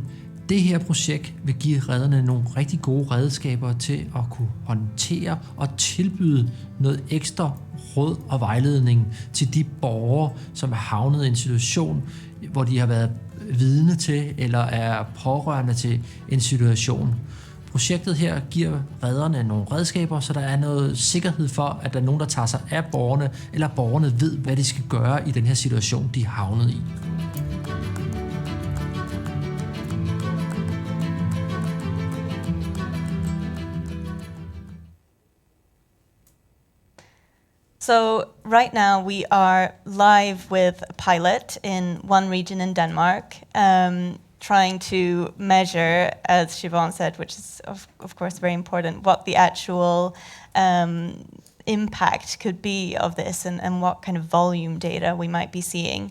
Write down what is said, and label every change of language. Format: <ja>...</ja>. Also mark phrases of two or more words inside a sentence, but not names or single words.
<da>Det her projekt vil give redderne nogle rigtig gode redskaber til at kunne håndtere og tilbyde noget ekstra råd og vejledning til de borgere, som er havnet i en situation, hvor de har været vidne til eller er pårørende til en situation. Projektet her giver redderne nogle redskaber, så der er noget sikkerhed for, at der er nogen, der tager sig af borgerne, eller borgerne ved, hvad de skal gøre i den her situation, de er havnet i.</da> <en>So right now we are live with a pilot in one region in Denmark, trying to measure, as Siobhan said, which is of course very important, what the actual impact could be of this and what kind of volume data we might be seeing.</en>